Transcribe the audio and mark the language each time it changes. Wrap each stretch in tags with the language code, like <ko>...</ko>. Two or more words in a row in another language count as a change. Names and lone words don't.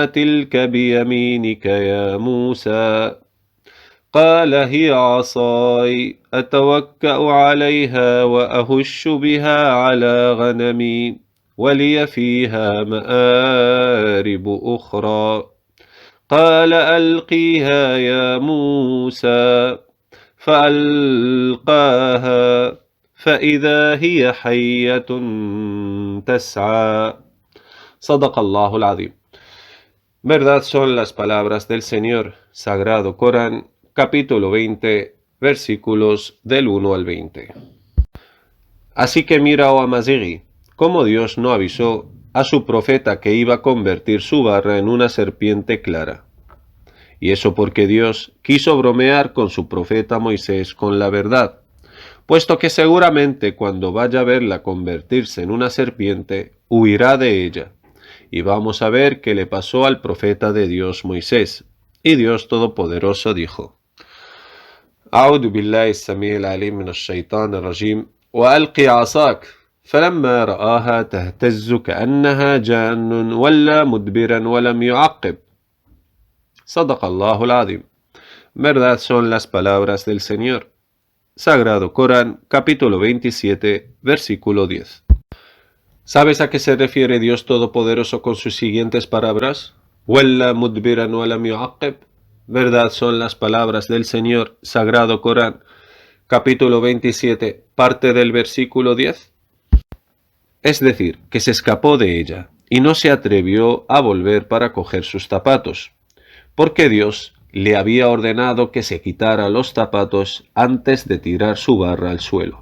<ar>تلك بيمينك يا موسى قال هي عصاي أتوكأ عليها وأهش بها على غنمي ولي فيها مآرب أخرى قال ألقيها يا موسى فألقاها فإذا هي حية تسعى صدق الله العظيم.</ar> <es>Verdad son las palabras del Señor, Sagrado Corán, capítulo 20, versículos del 1 al 20. Así que mira, oh Amazighi, cómo Dios no avisó a su profeta que iba a convertir su vara en una serpiente clara. Y eso porque Dios quiso bromear con su profeta Moisés con la verdad, puesto que seguramente cuando vaya a verla convertirse en una serpiente, huirá de ella. Y vamos a ver qué le pasó al profeta de Dios Moisés. Y Dios Todopoderoso dijo:</es> <ar>أعوذ بالله السميع العليم من الشيطان الرجيم وألقي عصاك فلما رآها تهتز كأنها جان ولا مدبرا ولم يعقب صدق الله العظيم.</ar> <es>Verdad son las palabras del Señor. Sagrado Corán, capítulo 27, versículo 10. ¿Sabes a qué se refiere Dios Todopoderoso con sus siguientes palabras?</es> <ar>ولى مدبرا ولم يعقب.</ar> <es>Verdad son las palabras del Señor, Sagrado Corán, capítulo 27, parte del versículo 10. Es decir, que se escapó de ella y no se atrevió a volver para coger sus zapatos, porque Dios le había ordenado que se quitara los zapatos antes de tirar su barra al suelo.</es>